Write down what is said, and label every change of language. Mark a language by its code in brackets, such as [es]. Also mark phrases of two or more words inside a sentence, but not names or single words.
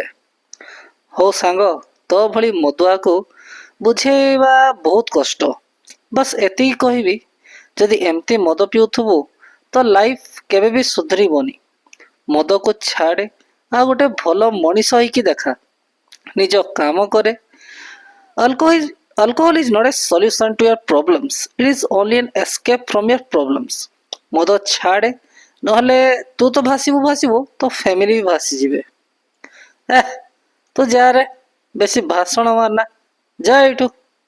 [or] ହଉ ସାଙ୍ଗ, ତୋ ଭଳି ମଦୁଆକୁ ବୁଝେଇବା ବହୁତ କଷ୍ଟ। ବାସ୍ ଏତିକି କହିବି, ଯଦି ଏମିତି ମଦ ପିଉଥିବୁ ତ ଲାଇଫ କେବେ ବି ସୁଧରିବନି। ମଦକୁ ଛାଡେ, ଆଉ ଗୋଟେ ଭଲ ମଣିଷ ହେଇକି ଦେଖା। ନିଜ କାମ କରେ। [en] Alcohol, alcohol is not a solution to your problems. It is only an escape from your problems. [or] ମଦ ଛାଡେ, ନହେଲେ ତୁ ତ ଭାସିବୁ ଭାସିବୁ, ତୋ ଫ୍ୟାମିଲି ବି ଭାସିଯିବେ। ତୁ ଯାରେ, ବେଶୀ ଭାଷଣ ମାରନା, ଯା ଏଇଠୁ।